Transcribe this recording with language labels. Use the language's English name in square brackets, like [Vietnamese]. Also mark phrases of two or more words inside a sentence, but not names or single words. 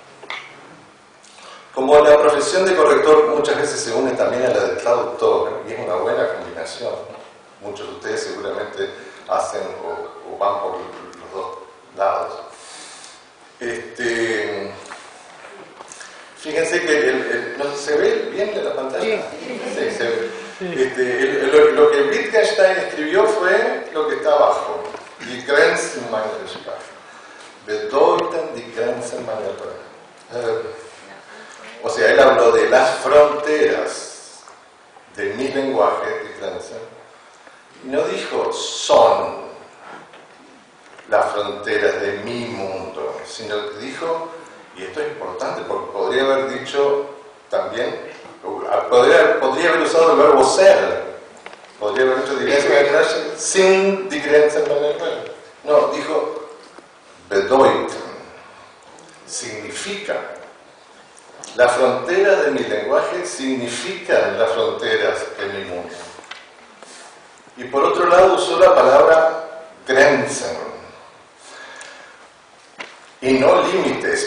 [Spanish] Como la profesión de corrector muchas veces se une también a la de traductor, y es una buena combinación, muchos de ustedes seguramente hacen o van por los dos lados. Fíjense que ¿no se ve bien en la pantalla? Sí, se ve. Lo que Wittgenstein escribió fue lo que está abajo: [German] Die Grenzen meiner Sprache. Bedeuten die Grenzen meiner Sprache. [Spanish] O sea, él habló de las fronteras de mi lenguaje, [German] die Grenzen, [Spanish] y no dijo son las fronteras de mi mundo, sino que dijo, y esto es importante porque podría haber dicho también, podría haber usado el verbo ser, podría haber dicho [German] die Grenzen sin die Grenzen meiner Sprache. [Spanish] No, dijo bedeuten, significa. Las fronteras de mi lenguaje significan las fronteras de mi mundo. Y por otro lado usó la palabra Grenzen y no límites.